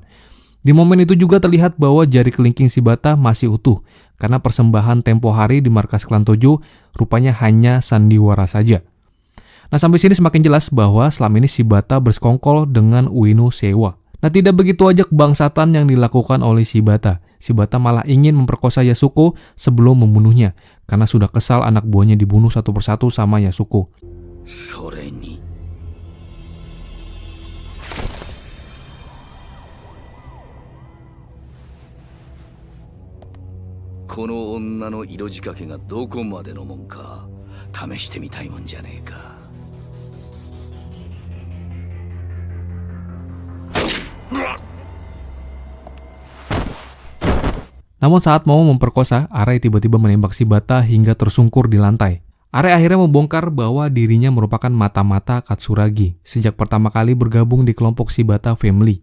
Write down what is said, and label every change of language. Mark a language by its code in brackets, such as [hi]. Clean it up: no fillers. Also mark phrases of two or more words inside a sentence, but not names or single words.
[id] Di momen itu juga terlihat bahwa jari kelingking Shibata masih utuh, karena persembahan tempo hari di markas klan Tojo rupanya hanya sandiwara saja. Nah, sampai sini semakin jelas bahwa selama ini Shibata bersekongkol dengan Ueno Seiwa. Nah, tidak begitu aja kebangsatan yang dilakukan oleh Shibata. Shibata malah ingin memperkosa Yasuko sebelum membunuhnya, karena sudah kesal anak buahnya dibunuh satu persatu sama Yasuko. [ja] それにこの女の色仕掛けがどこまでのもんか試してみたいもんじゃねえか。 [id] Namun saat mau memperkosa, Arai tiba-tiba menembak Shibata hingga tersungkur di lantai. Arai akhirnya membongkar bahwa dirinya merupakan mata-mata Katsuragi sejak pertama kali bergabung di kelompok Shibata Family.